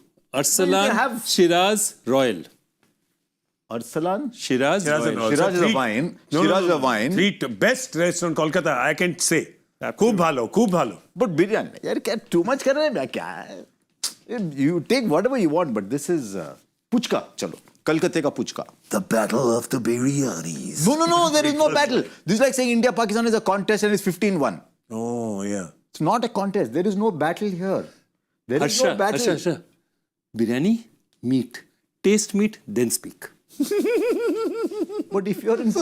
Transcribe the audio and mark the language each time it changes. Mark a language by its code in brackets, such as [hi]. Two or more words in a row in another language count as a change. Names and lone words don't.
[en] Arsalan, Shiraz, Royal. Arsalan? Shiraz, Royal. Shiraz is a wine. Shiraz is a wine. 3 best restaurant Kolkata, I can say. [bn] খুব ভালো. [hi] बट बिरयानी, यार, [en] too much [hi] कर रहे हैं? [en] You take whatever you want, but this is puchka. [hi] चलो, कोलकाता का पुचका. [en] The battle of the biryanis. No, there is no battle. This is like saying India-Pakistan is a contest and it's 15-1. Oh, yeah. It's not a contest. There is no battle here. There is no battle. Harsha. Biryani, meat. Taste meat, then speak. But if you're in